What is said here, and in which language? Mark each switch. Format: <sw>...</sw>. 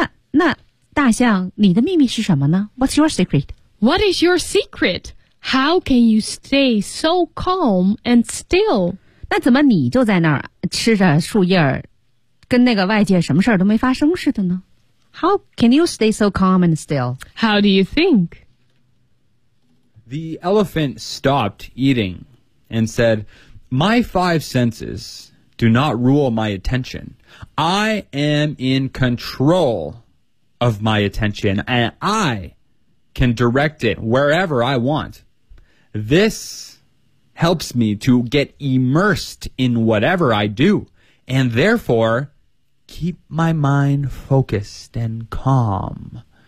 <zh>那大象，你的秘密是什么呢 ？</zh> <en>What's your secret? What is your secret? How can you stay so calm and still?</en> <zh>那怎么你就在那儿吃着树叶儿，跟那个外界什么事儿都没发生似的呢 ？</zh> <en>How can you stay so calm and still? How do you think? The elephant stopped eating and said, "My five senses do not rule my attention. I am in control of my attention, and I can direct it wherever I want. This helps me to get immersed in whatever I do, and therefore keep my mind focused and calm.</en>